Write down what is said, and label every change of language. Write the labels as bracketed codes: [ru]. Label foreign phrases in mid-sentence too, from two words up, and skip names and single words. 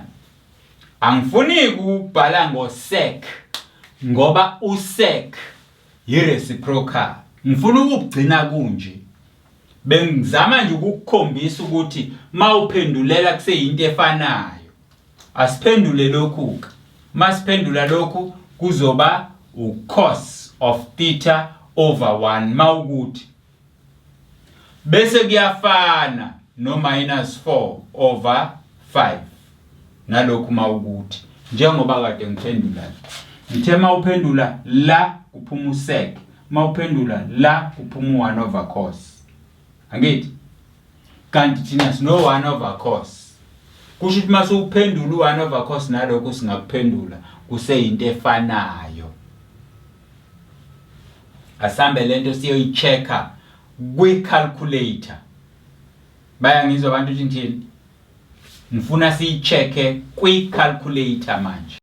[zu] Angifuni ukubhala ngosec ngoba usec ireciprocal. Ngifuna ukugcina kunje. Bengizama nje ukukukhombisa ukuthi mawuphendulela kuseyinto efanayo. Asiphendule lokhu. Masiphendula lokhu kuzoba [en] ucos of theta over 1 [zu] mawukuthi bese kuyafana no [en] minus 4 over 5 [zu] nalokhu mawukuthi njengoba kade ngiphendula ngithe mawuphendula la kuphuma usec mawuphendula la kuphuma [en] 1 over cos. [zu] Angithi kanti thina sino [en] 1 over cos [zu] kusho ukuthi mase uphendula [en] 1 over cos [zu] nalokho singakuphendula kuseyinto efanayo. Asambe lento siyoyichecka kwi calculator. Bayangizwa abantu ukuthi ngithini? Ngifuna siyichecke kwi calculator manje.